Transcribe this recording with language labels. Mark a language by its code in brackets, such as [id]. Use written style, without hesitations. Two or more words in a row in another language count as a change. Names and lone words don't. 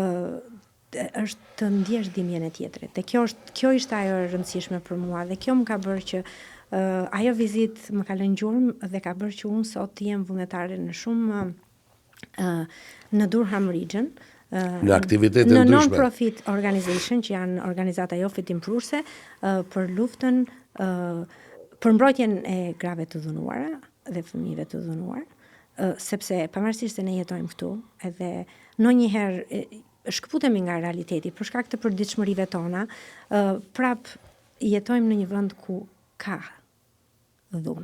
[sq] Është të ndjesh dhimbjen e tjetrit. Dhe kjo ishte ajo e rëndësishme për mua, dhe kjo më ka bërë që ajo vizitë më ka lënë gjurmë dhe ka bërë që unë sot të jem vullnetare në shumë në Durham Region, në aktivitete ndryshme, në [en] non-profit organization [sq] që janë organizata jo fitimprurse për luftën për mbrojtjen e grave të dhunuara dhe fëmijëve të dhunuar, sepse pavarësisht se ne jetojmë këtu, edhe ndonjëherë shkëputemi nga realiteti për shkak të përditshmërive tona, prap jetojmë në një vend ku ka dhunë.